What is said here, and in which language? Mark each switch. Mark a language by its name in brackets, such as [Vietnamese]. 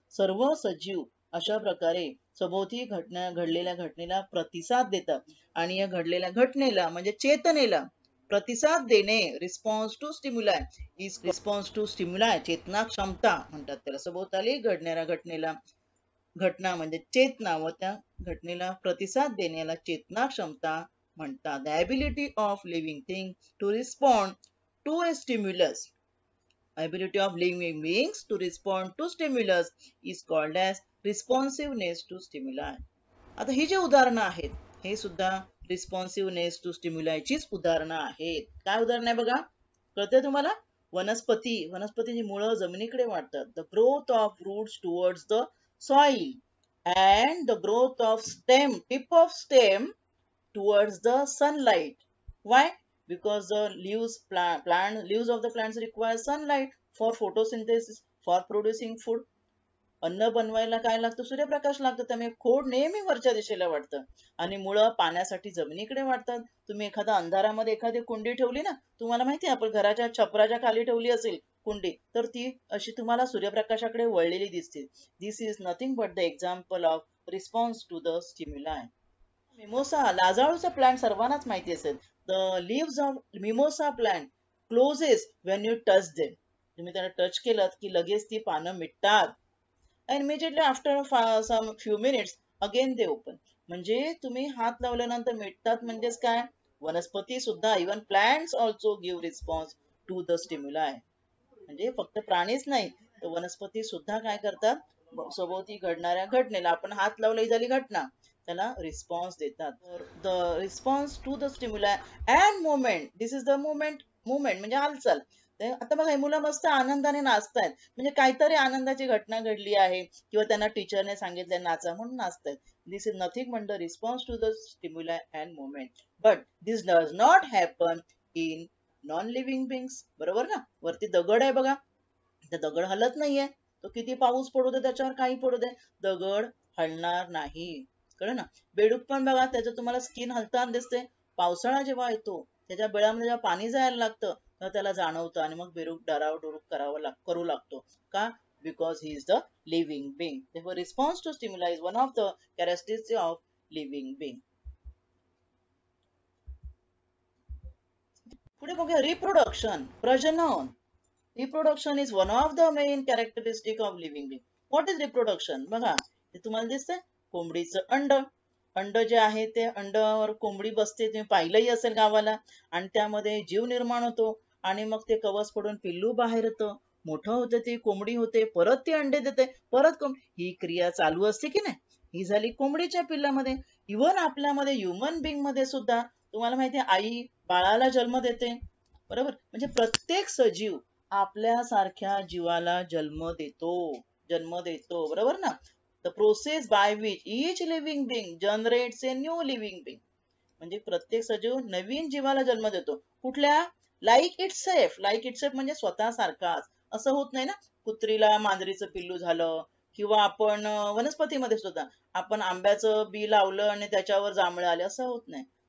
[Marathi] सर्व सजीव अशा प्रकारे सभोवती घडलेल्या घटनेला प्रतिसाद देतात आणि या घडलेल्या घटनेला म्हणजे चेतनेला प्रतिसाद देणे, [English] response to stimuli is response to stimuli, [Marathi] चेतना क्षमता म्हणतात त्याला. सभोवताली घडणाऱ्या घटनेला, घटना म्हणजे चेतना, व त्या घटनेला प्रतिसाद देण्याला चेतना क्षमता म्हणतात. [English] The ability of living thing to respond to a stimulus. ability of living beings to respond to stimulus is called as responsiveness to stimuli. [Marathi] आता ही जे उदाहरणं आहेत हे सुद्धा [English] responsiveness to स्टिम्युलायचीच [Marathi] उदाहरणं आहेत. काय उदाहरण आहे बघा, कळतंय तुम्हाला? वनस्पतीची मुळं जमिनीकडे वाढतात. [English] The growth of roots towards the soil and the growth of tip of stem towards the sunlight. Why? Because the leaves of the plants require sunlight for photosynthesis, for producing food. [Marathi] अन्न बनवायला काय लागतं? सूर्यप्रकाश लागतो. त्यामुळे खोड नेहमी वरच्या दिशेला वाढतं आणि मुळं पाण्यासाठी जमिनीकडे वाढतात. तुम्ही एखादा अंधारामध्ये एखादी कुंडी ठेवली ना, तुम्हाला माहिती आहे आपण घराच्या छपराच्या खाली ठेवली असेल कुंडी, तर ती अशी तुम्हाला सूर्यप्रकाशाकडे वळलेली दिसते. [English] This is nothing but the example of response to the stimuli. [Marathi] Mimosa, लाजाळूचा plant सर्वांनाच माहिती असेल. [English] The leaves of mimosa plant closes when you touch them. [Marathi] तुम्ही त्याला टच केलं की लगेच ती पानं मिटतात. [English] and immediately after some few minutes again they open. [Marathi] म्हणजे तुम्ही हात लावल्यानंतर मिटतात म्हणजेच काय? वनस्पती सुद्धा, [English] Even plants also give response to the stimuli. [Marathi] म्हणजे फक्त प्राणीच नाही तर वनस्पती सुद्धा काय करतात? सभोवती घडणाऱ्या घटनेला, आपण हात लावली झाली घटना, त्याला रिस्पॉन्स देतात. [English] The response to the stimuli and movement. This is the movement [Marathi] म्हणजे हालचाल. आता बघा, मुलं मस्त आनंदाने नाचतायत, म्हणजे काहीतरी आनंदाची घटना घडली आहे किंवा त्यांना टीचरने सांगितलंय नाचा म्हणून नाचतायत. [English] This is nothing but the response to the stimuli and movement. But this does not happen in non living beings. [Marathi] बरोबर ना? वरती दगड आहे बघा, तर दगड हलत नाहीये. तो किती पाऊस पडू दे, त्याच्यावर काही पडू दे, दगड हलणार नाही. कळलं ना? बेडूक पण बघा, त्याचं तुम्हाला स्किन हलताना दिसते. पावसाळा जेव्हा येतो त्याच्या बेळामध्ये जेव्हा पाणी जायला लागतं तर त्याला जाणवतं आणि मग बेडूक डरावडोरूक करू लागतो. का? [English] Because he is the living being. Therefore, response to stimuli is one of the characteristics of living being. [Marathi] पुढे बघूया रिप्रोडक्शन, प्रजनन. [English] Reproduction is one of the main characteristic of living being. What is reproduction? [Marathi] बघा, हे तुम्हाला दिसतंय कोंबडीचं अंड. अंड जे आहे ते अंडावर कोंबडी बसते, तुम्ही पाहिलंही असेल गावाला, आणि त्यामध्ये जीव निर्माण होतो आणि मग ते कवच पडून पिल्लू बाहेर येतं, मोठं होते, ती कोंबडी होते, परत ती अंडे देते, परत ही क्रिया चालू असते की नाही? ही झाली कोंबडीच्या पिल्लामध्ये. इव्हन आपल्यामध्ये ह्युमन बिंग मध्ये सुद्धा तुम्हाला माहिती आहे आई बाळाला जन्म देते. बरोबर? म्हणजे प्रत्येक सजीव आपल्यासारख्या जीवाला जन्म देतो. बरोबर ना? [English] The process by which each living being generates a new living being. [Marathi] म्हणजे प्रत्येक सजीव नवीन जीवाला जन्म देतो. कुठल्या? [English] Like itself. Like itself [Marathi] म्हणजे स्वतः सारखाच. असं होत नाही ना, कुत्रीला मांजरीचं पिल्लू झालं, किंवा आपण वनस्पतीमध्ये सुद्धा आपण आंब्याचं बी लावलं आणि त्याच्यावर जांभळं आले, असं होत नाही.